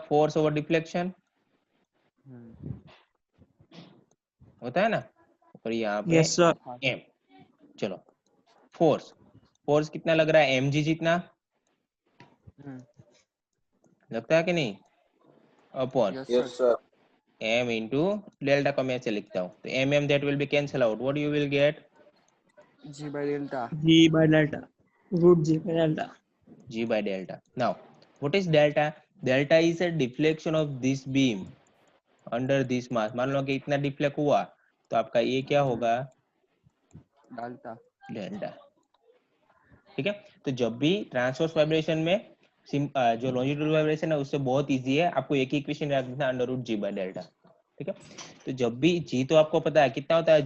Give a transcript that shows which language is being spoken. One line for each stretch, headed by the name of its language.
Hindi: Force over deflection होता है ना, और यहाँ पे
English: Yes sir. M.
Hindi: चलो फोर्स कितना लग रहा है? mg जितना लगता है कि नहीं?
English: Upon yes sir.
Hindi: m into delta को मैं ऐसे लिखता हूँ.
English: तो mm that will be cancel out. What you will get? G by delta. G by delta. Root G by delta. G by delta. Now, what is delta? Delta is a deflection of this beam under this mass.
Hindi: मान लो कि इतना deflect हुआ तो आपका ये क्या होगा? Delta. ठीक है, तो जब भी ट्रांसवर्स वाइब्रेशन में जो लॉन्जिट्यूडनल वाइब्रेशन है उससे बहुत इजी है, आपको एक ही इक्वेशन याद रखना, under root G by delta. ठीक है, तो जब भी G तो आपको पता है कितना होता है?